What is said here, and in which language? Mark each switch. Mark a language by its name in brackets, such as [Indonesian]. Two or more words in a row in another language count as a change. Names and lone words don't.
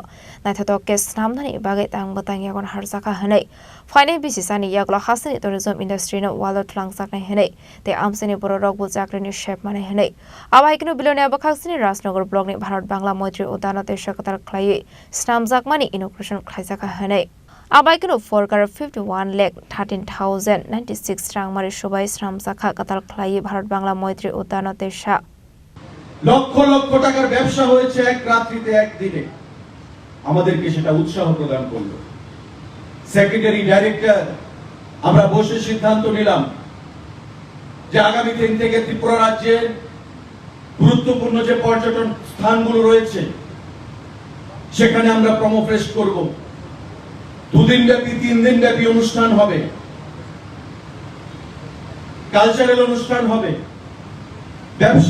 [Kok Borok] naithato kes namnani bagai tang batangya gon harsaka hanai faine bisisani yagla hasani [English] tourism industry [Kok Borok] no walot langsaknai hanai te amseni boro rokbu jakrini shape mane hanai abaikno bilonia bakhaksini rajnagar block ni bharat bangla moitri udanote shakatar khlai snamjakmani inauguration khaisaka hanai Abaikino forkar 51,13,096 rang mari shobai shram sakha katal khlai bharat bangla moitri udanote sha [Bangla] লক্ষ লক্ষ টাকার ব্যবসা হয়েছে এক রাত্রিতে একদিনে আমাদেরকে সেটা উৎসাহ প্রদান করলো সেক্রেটারি ডাইরেক্টর আমরা বসে সিদ্ধান্ত নিলাম যে আগামী দিন থেকে ত্রিপুরা রাজ্যের গুরুত্বপূর্ণ যে পর্যটন স্থানগুলো রয়েছে সেখানে আমরা প্রমোফেস করব দুদিন ব্যাপী 3 দিন ব্যাপী অনুষ্ঠান হবে কালচারাল অনুষ্ঠান হবে ব্যবসা